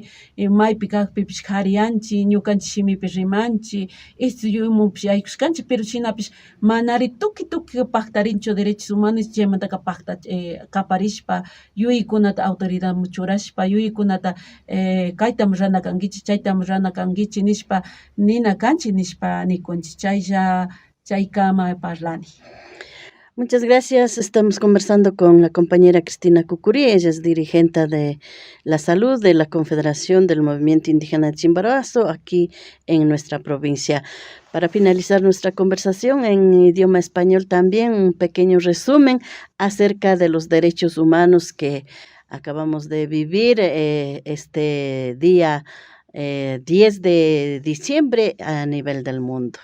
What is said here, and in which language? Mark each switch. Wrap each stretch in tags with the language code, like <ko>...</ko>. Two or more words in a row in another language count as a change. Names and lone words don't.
<qu>maypi kakpipish kariyanchik ñukanchik shimipi rimanchik estudiumupish yaykushkanchik pero shinapish manari tukuy paktarinchu</qu> <es>derechos humanos</es> <qu>chaymantaka kaparishpa yuyaykunata autoridadman churashpa yuyaykunata kaytam rana kankichik chaytam rana kankichik nishpa nina kanchik nishpa nikunchik chaykama parlani.</qu> <es>Muchas gracias. Estamos conversando con la compañera Cristina Cucurí. Ella es dirigente de la salud de la Confederación del Movimiento Indígena de Chimborazo aquí en nuestra provincia. Para finalizar nuestra conversación en idioma español también un pequeño resumen acerca de los derechos humanos que acabamos de vivir este día 10 de diciembre a nivel del mundo.</es>